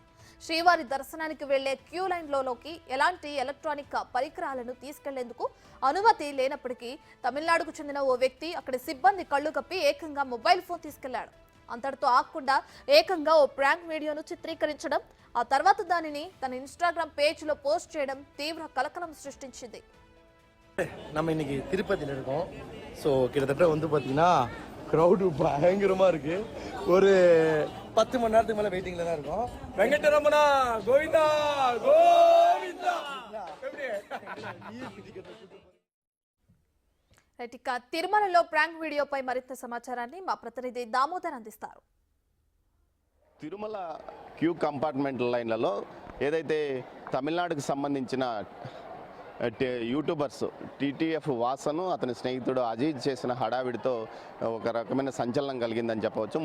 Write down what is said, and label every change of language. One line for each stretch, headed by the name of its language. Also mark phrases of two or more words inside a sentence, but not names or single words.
Telugu: శ్రీవారి దర్శనానికి వెళ్లే
English: queue line
Telugu: ఎలాంటి ఎలక్ట్రానిక్ పరికరాలను తీసుకెళ్లేందుకు అనుమతి లేనప్పటికీ తమిళనాడుకు చెందిన ఓ వ్యక్తి అక్కడి సిబ్బంది కళ్లు కప్పి ఏకంగా
English: mobile phone
Telugu: తీసుకెళ్లాడు. అంతటితో ఆగకుండా ఏకంగా ఓ
English: prank video
Telugu: చిత్రీకరించడం, ఆ తర్వాత దానిని తన ఇన్స్టాగ్రామ్ పేజ్లో పోస్ట్ చేయడం తీవ్ర కలకలం సృష్టించింది.
Tamil: நம்ம இன்னைக்கு திருப்பதியில் இருக்கோம். ஸோ கிட்டத்தட்ட வந்து பார்த்தீங்கன்னா க்ரௌடு பயங்கரமாக இருக்கு. ஒரு 10 மணி நேரத்துக்கு மேலே வெயிட்டிங்கில் தான் இருக்கும். வெங்கடரமணா கோவிந்தா கோவிந்தா.
Telugu: ఇక తిరుమలలో
English: prank video
Telugu: మరింత సమాచారాన్ని మా ప్రతినిధి దామోదర్ అందిస్తారు. తిరుమల
English: queue compartment lines
Telugu: ఏదైతే తమిళనాడుకు సంబంధించిన యూట్యూబర్స్ టీటీఎఫ్ వాసను అతని స్నేహితుడు అజీజ్ చేసిన హడావిడితో ఒక రకమైన సంచలనం కలిగిందని చెప్పవచ్చు.